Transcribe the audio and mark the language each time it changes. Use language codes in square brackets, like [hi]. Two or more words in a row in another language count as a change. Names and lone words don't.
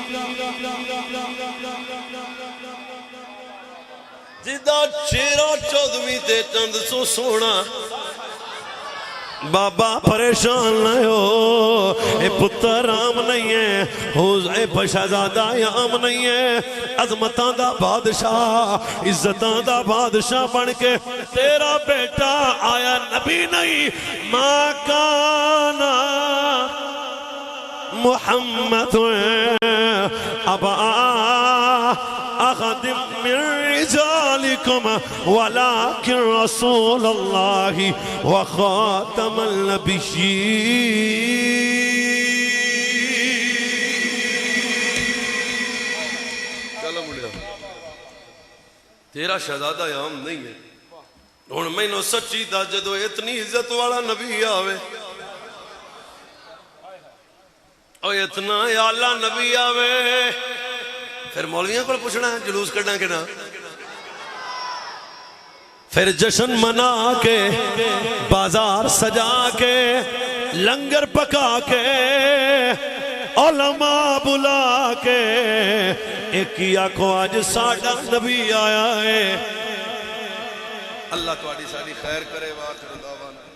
[pa] جدا چہرہ 14ویں تے چن سو سوہنا، بابا پریشان نہ ہو، اے پتر عام نہیں ہے، ہو شہزادہ عام نہیں ہے، عظمتاں دا بادشاہ عزتاں دا بادشاہ بن کے تیرا بیٹا آیا نبی نہیں. [ar] ما كان محمد أبا أحد من رجالكم ولكن رسول الله وخاتم النبيين. [pa] چلو منڈیا تیرا شہزادہ عام نہیں ہے، ہن مینوں سچی دس جدوں اتنی عزت والا نبی آوے, اور اتنا اعلیٰ نبی آوے، پھر مولویوں کو پوچھنا ہے جلوس کرنا کہ نا، پھر جشن منا کے بازار سجا کے لنگر پکا کے علما بلا کے ایک ہی آکھو آج ساڈا نبی آیا ہے. اللہ تہاڈی ساڈی خیر کرے. [ar] وآخر دعوانا.